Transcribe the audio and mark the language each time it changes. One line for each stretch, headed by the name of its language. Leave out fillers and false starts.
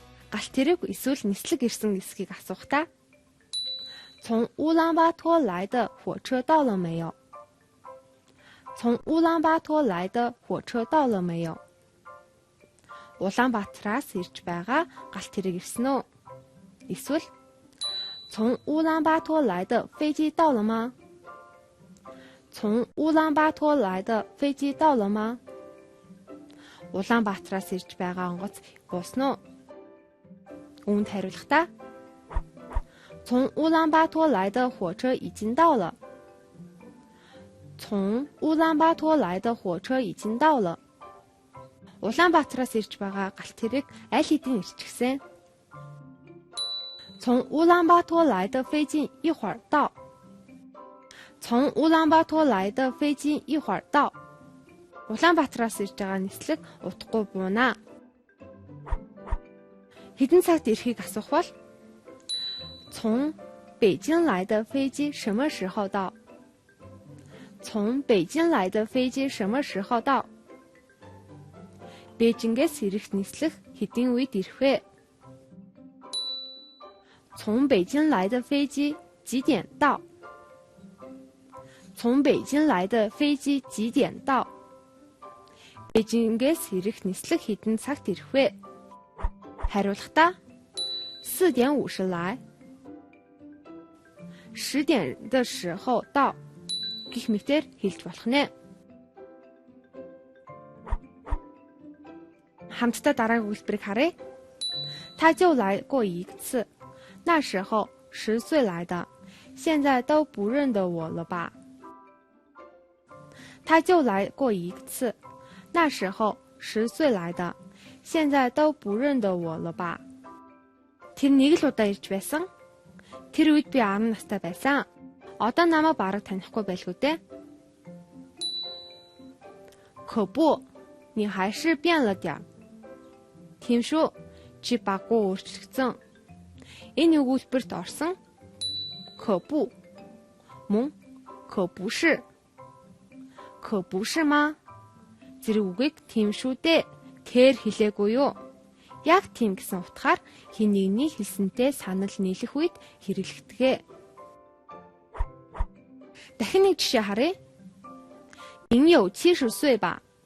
Mongolian: Галт тэрэг эсвэл нислэг ирсэн эсхийг асуухдаа
Chinese: 从乌兰巴托来的火车到了没有？从乌兰巴托来的火车到了没有？
Mongolian: Улаанбаатараас ирж байгаа галт тэрэг ирсэн үү? Эсвэл
Chinese: 从乌兰巴托来的飞机到了吗？从乌兰巴托来的飞机到了吗？
Mongolian: Улаанбаатараас ирж байгаа онгоц буусан уу? Үүнд хариулахдаа
Chinese: 从乌兰巴托来的火车已经到了。从乌兰巴托来的火车已经到了。
Mongolian: Улаанбаатараас ирж байгаа галт тэрэг аль хэдийн ирчихсэн.
Chinese: 从乌兰巴托来的飞机一会儿到。从乌兰巴托来的飞机一会儿到。
Mongolian: Улаанбаатараас ирж байгаа нислэг утгагүй буунаа. Хэдэн цагт ирэхийг асуух бол
Chinese: 从北京来的飞机什么时候到？从北京来的飞机什么时候到？
Mongolian: Бээжингээс ирэх нислэг хэдийн үед ирэх вэ?
Chinese: 从北京来的飞机几点到？从北京来的飞机几点到？
Mongolian: Бээжингээс ирэх нислэг хэдэн цагт ирэх вэ? Хариулахдаа
Chinese: 4点50来。 10点的时候到
Mongolian: гэх мэтээр хэлж болох нэ. Хамтдаа дараагийн үйлдвэрийг харъя.
Chinese: 他就来过一次，那时候10岁来的，现在都不认得我了吧？他就来过一次，那时候10岁来的，现在都不认得我了吧？
Mongolian: Тэр нэг л удаа ирж байсан. Тэр үед би 10 настай байсан. Одоо намайг бараг танихгүй байлгүй дээ.
Chinese: 可不，你还是变了点。
Mongolian: Тийм шүү. Чи баггүй өөрчлөгдсөн. Энэ өгүүлбэрт орсон 可不 мөн 可不是 可不是吗? Зэрэг үгийг тийм шүү дээ. Тэр хэлээгүй юу? Яг тийм гэсэн утгаар хин нэгний хэлсэнтэй санал нийлэх үед хэрэглэгдэгэ. Дахин нэг жишээ харъя.
Chinese: 您有70岁吧?